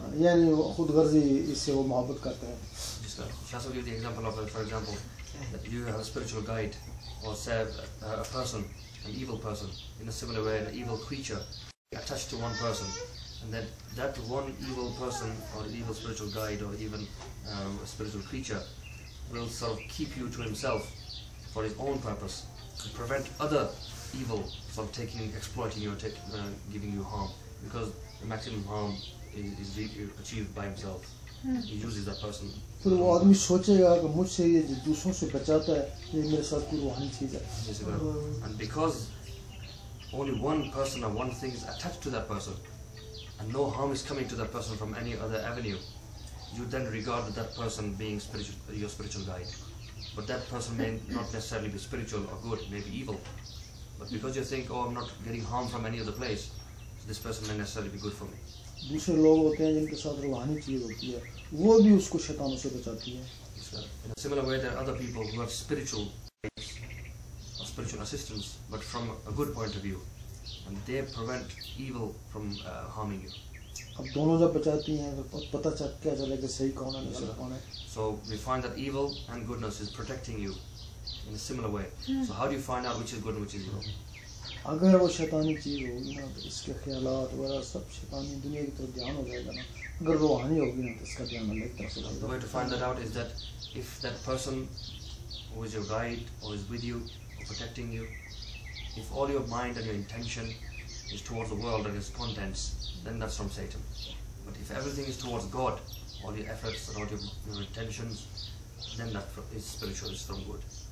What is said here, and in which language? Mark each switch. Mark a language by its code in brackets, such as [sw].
[hi] यानी खुद गर्जी इससे वो मोहब्बत करता है. जिसका [en] Shah give the example of, for example, that you have a spiritual guide or say a person, an evil person, in a similar way, an evil creature attached to one person, and then that one evil person or evil spiritual guide or even a spiritual creature will sort of keep you to himself for his own purpose to prevent other evil from exploiting you or giving you harm, because the maximum harm is achieved by himself. He uses that person. [hi] फिर वो आदमी सोचेगा कि मुझसे ये जो दूसरों से बचाता है ये मेरे साथ कोई रूहानी चीज़ है. [en] And because only one person or one thing is attached to that person, and no harm is coming to that person from any other avenue, you then regard that person being your spiritual guide. But that person may not necessarily be spiritual or good, may be evil. But because you think, oh, I'm not getting harm from any other place, so this person may necessarily be good for me. [hi] दूसरे लोग होते हैं जिनके साथ रूहानी चीज़ होती है वो भी उसको शैतानों से बचाती है. [en] In a similar way, there are other people who have spiritual guides or spiritual assistance, but from a good point of view, and they prevent evil from harming you. [hi] अब दोनों जब बचाती हैं तो पता क्या चलेगा सही कौन है गलत कौन है. [en] So we find that evil and goodness is protecting you in a similar way. So how do you find out which is good and which is evil? [hi] अगर वो शैतानी चीज़ होगी ना तो इसके ख्यालात वगैरह सब शैतानी दुनिया की तरफ ध्यान हो जाएगा ना. अगर रूहानी होगी ना तो इसका ध्यान अलग तरफ से जाएगा. [en] The way to find that out is that if that person who is your guide or is with you or protecting you, if all your mind and your intention is towards the world and its contents, then that's from Satan. But if everything is towards God, all your efforts and all your intentions, then that is spiritual, is from good.